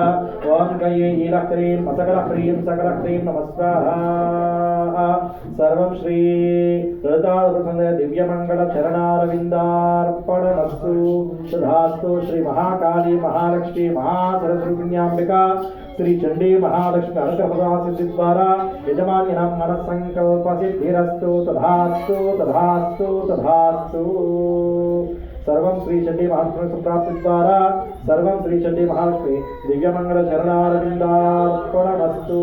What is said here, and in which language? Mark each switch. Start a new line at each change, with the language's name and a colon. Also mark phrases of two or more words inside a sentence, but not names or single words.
Sanskrit: ॐ कयीलक्रीं मसगलक्रीं सकलक्रीं नमः स्वाहा। सर्वं श्री ललितासुन्दर दिव्यमंगल चरणारविन्दार्पणमस्तु। तथास्तु। श्री महाकाली महालक्ष्मी महासरस्वतीम्बिका శ్రీ చండీ మహాలక్ష్మి అనుగ్రహ సిద్ధి ద్వారా యజమాన్యనం మనస్సంకల్ప సిద్ధిరస్తు తథాస్తు తథాస్తు తథాస్తు. సర్వం శ్రీ చండీ మహాలక్ష్మి సంప్రాప్తి ద్వారా సర్వం శ్రీ చండీ మహాలక్ష్మి దివ్యమంగళ చరణారవిందార్పణమస్తు.